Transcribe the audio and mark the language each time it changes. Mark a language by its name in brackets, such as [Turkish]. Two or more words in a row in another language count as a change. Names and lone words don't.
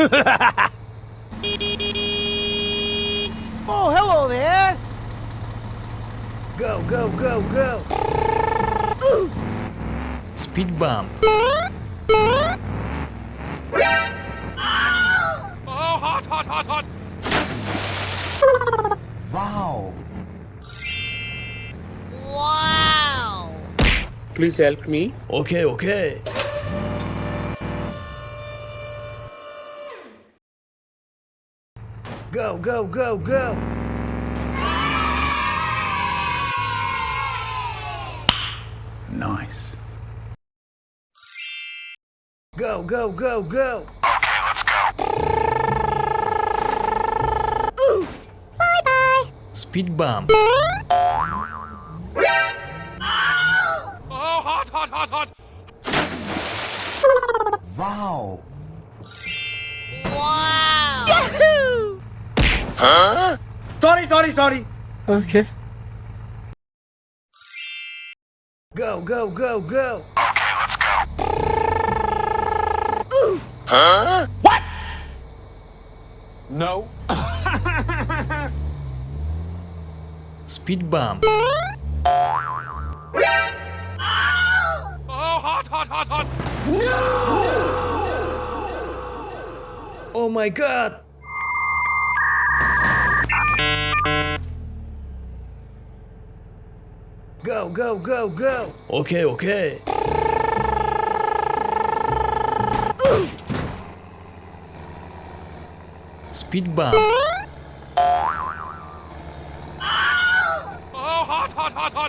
[English] Oh, hello there! Go, go, go, go! Speed bump. Oh, hot, hot, hot, hot! Wow! Wow! Please help me. Okay, okay. Go, go, go, go! Nice. Go, go, go, go! Okay, let's go. Bye-bye! Speed bump. Oh, hot, hot, hot, hot! Wow! Wow! Yahoo! Huh? Sorry. Okay. Go, go, go, go! Okay, let's go. Huh? What? No. Speed bump. Oh, hot, hot, hot, hot! Oh my god! Go, go, go, go! Okay, okay. Speed bump. Oh, hot, hot, hot, hot!